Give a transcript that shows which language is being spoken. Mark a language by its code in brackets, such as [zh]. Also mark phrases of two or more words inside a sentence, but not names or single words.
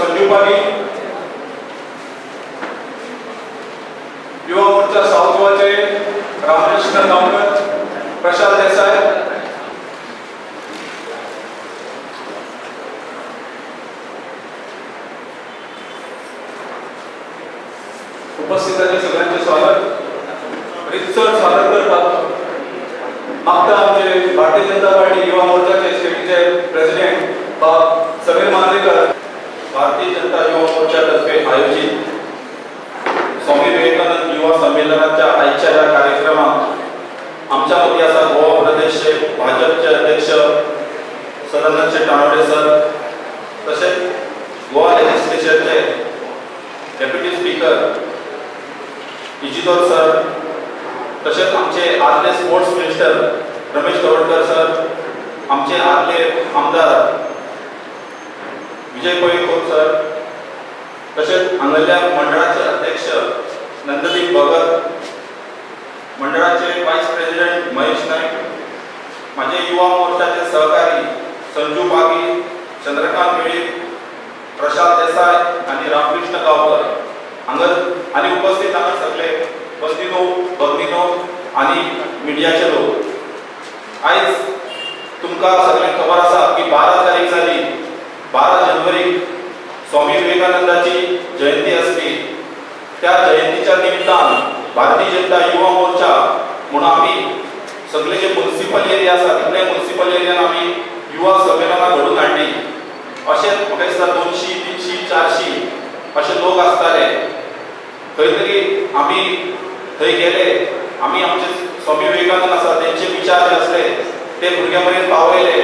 [kok] दिवपागी युवा मोर्चा साउथ गोवाचे रामकृष्ण गांवकर, प्रशांत देसाई, उपस्थितांचे सगळ्यांचे स्वागत. रितसर स्वागत करतात मागता आमचे भारतीय जनता पार्टी युवा मोर्चाचे स्टेटचे प्रेसिडेंट समीर मांद्रेकर. [mr] भारतीय जनता युवा मोर्चातर्फे आयोजित स्वामी विवेकानंद युवा संमेलनाच्या आजच्या या कार्यक्रमात आमच्या मध्ये असा गोवा प्रदेशचे भाजपचे अध्यक्ष सदानंद तानवडे सर, तसेच गोवा लेजिस्लेचरचे [en] deputy speaker [mr] इजिदोर सर, तसेच आमचे आदले [en] sports minister [mr] रमेश कवडकर सर, आमचे आदले आमदार विजय कोळीकोर सर, तसेच हांगल्या मंडळाचे अध्यक्ष नंददीप भगत, मंडळाचे [en] vice president [mr] महेश नाईक, माझे युवा मोर्चाचे सहकारी संजू पागी, चंद्रकांत मिळी, प्रशांत देसाई आणि रामकृष्ण गावकर आणि उपस्थित आम्ही सगळे बंदिनो भगिनीनो आणि मिडियाचे लोक. [kok] आज तुमका सगळे खबर असा की 12 तारीख झाली, 12 जानेवारी स्वामी विवेकानंदाची जयंती असली. त्या जयंतीच्या निमित्तान भारतीय जनता युवा मोर्चा म्हणून आम्ही सगळे जे [en] municipal area [kok] आसा तितले म्युनिसिपल एरियान आम्ही युवा संमेलना घडून हाडली. अशेच म्हाका दिसता 200, 300, 400 असे लोक असताले. खंय तरी आम्ही थंय गेले, आम्ही आमचे स्वामी विवेकानंद आसा त्यांचे विचार जे असले ते भुरग्यांपर्यंत पावयले.